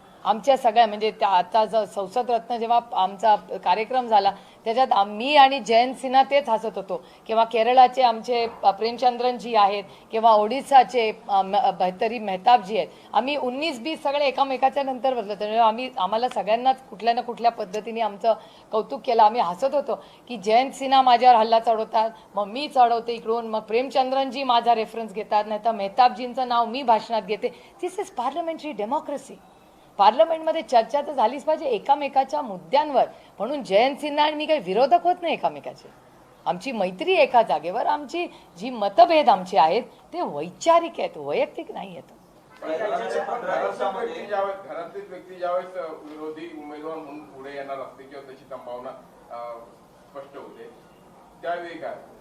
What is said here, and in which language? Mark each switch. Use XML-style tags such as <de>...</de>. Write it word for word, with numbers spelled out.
<mr>आमच्या सगळ्या म्हणजे त्या आता ज संसद रत्न जेव्हा आमचा कार्यक्रम झाला त्याच्यात आम्ही आणि जयंत सिन्हा तेच हसत होतो, किंवा केरळाचे आमचे प- प्रेमचंद्रनजी आहेत, किंवा ओडिसाचे बहतरी मेहताबजी आहेत. आम्ही उन्नीस बीस सगळे एकामेकाच्या नंतर बसलो, त्यामुळे आम्ही आम्हाला सगळ्यांनाच कुठल्या ना कुठल्या पद्धतीने आमचं कौतुक केलं. आम्ही हसत होतो की जयंत सिन्हा माझ्यावर हल्ला चढवतात, मग मी चढवते इकडून, मग प्रेमचंद्रनजी माझा रेफरन्स घेतात, नाही तर मेहताबजींचं नाव मी भाषणात घेते.</mr> <en>This is parliamentary democracy.</en> <mr>पार्लमेंटमध्ये चर्चा तर झालीच पाहिजे एकामेकाच्या मुद्द्यांवर. म्हणून जयंत सिन्हा आणि मी काही विरोधक होत नाही एकामेकाचे, आमची मैत्री एका जागेवर. आमची जी मतभेद आमची आहेत ते वैचारिक आहेत, वैयक्तिक नाही आहेत. पण घरातलीच व्यक्ती ज्यावेळेस घरातलीच व्यक्ती ज्यावेळेस अ, विरोधी उमेदवार म्हणून पुढे येणार असते किंवा तशी संभावना अ, स्पष्ट होते त्यावेळी काय</mr>